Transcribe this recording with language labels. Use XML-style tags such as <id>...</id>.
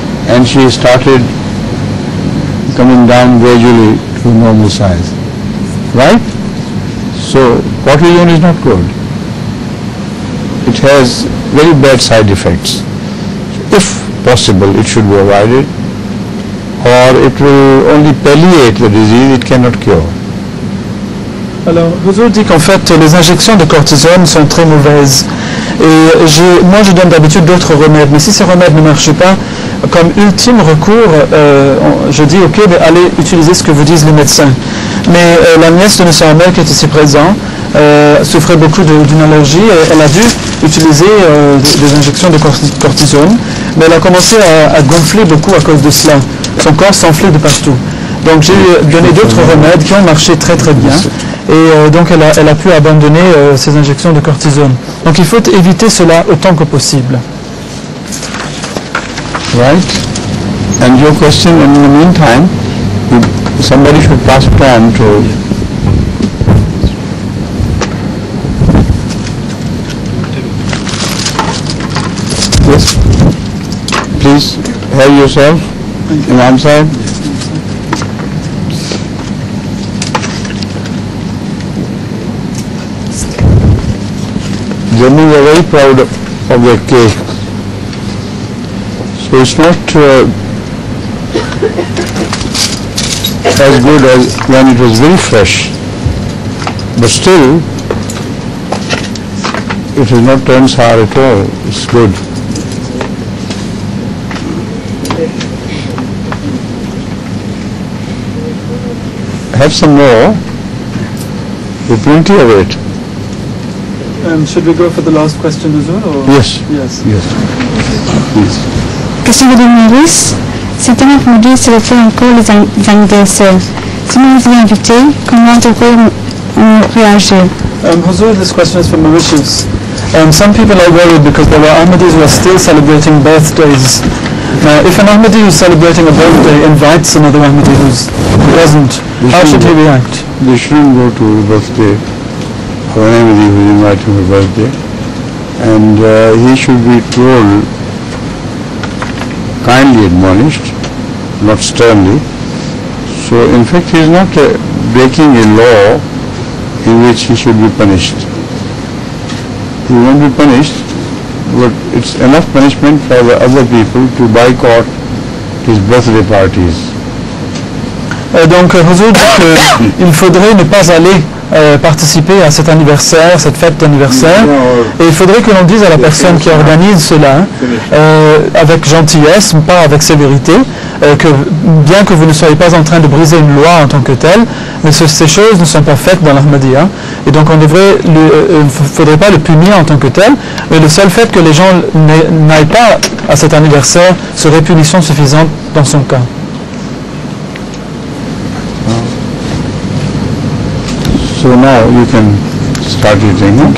<en>And she started coming down gradually to normal size. Right? So cortisone is not good. It has very bad side effects. If possible, it should be avoided, or it will only palliate the disease, it cannot cure.</en> <fr>Alors, Huzur dit qu'en fait, les injections de cortisone sont très mauvaises. Et moi, je donne d'habitude d'autres remèdes. Mais si ces remèdes ne marchent pas, comme ultime recours, je dis, ok, allez utiliser ce que vous disent les médecins. Mais la nièce de M. Hamel, qui est ici présent, souffrait beaucoup d'une allergie. Elle a dû utiliser des injections de cortisone. mais elle a commencé à gonfler beaucoup à cause de cela. Son corps s'enflait de partout. Donc j'ai donné d'autres remèdes qui ont marché très très bien. Et donc elle a pu abandonner ces injections de cortisone. Donc il faut éviter cela autant que possible.</fr> <en>Right? And your question, in the meantime, somebody should pass it on to yes. Please have yourself, Imam Sahib. Jammu are very proud of their cake. So it's not as good as when it was very fresh, but still it has not turned sour at all. It's good. Have some more. There's plenty of it. Should we go for the last question as well? Or? Yes. Yes. Yes. Please.</en> <fr>Question de Maurice. Cet homme me dit s'il fait encore les anniversaires. Si nous vous invitez, comment devrait-on réagir?</fr> <en>Huzur, this question is from Mauritius. Some people are worried because there are Ahmadis who are still celebrating birthdays. Now, if an Ahmadi who's celebrating a birthday invites another Ahmadi who doesn't, how should he react? They shouldn't go to a birthday of an Ahmadi who is inviting for a birthday, and he should be told, kindly admonished, not sternly. So in fact he is not breaking a law in which he should be punished. He won't be punished, but it's enough punishment for the other people to boycott his birthday parties.</en> <fr>Donc Huzur dit qu'il faudrait ne pas aller participer à cet anniversaire, cette fête d'anniversaire, et il faudrait que l'on dise à la personne qui organise cela, avec gentillesse, pas avec sévérité, que bien que vous ne soyez pas en train de briser une loi en tant que telle, mais ces choses ne sont pas faites dans l'Ahmadiyya, et donc on devrait, faudrait pas le punir en tant que tel, mais le seul fait que les gens n'aillent pas à cet anniversaire serait punition suffisante dans son cas.</fr> <en>So now you can start eating.</en>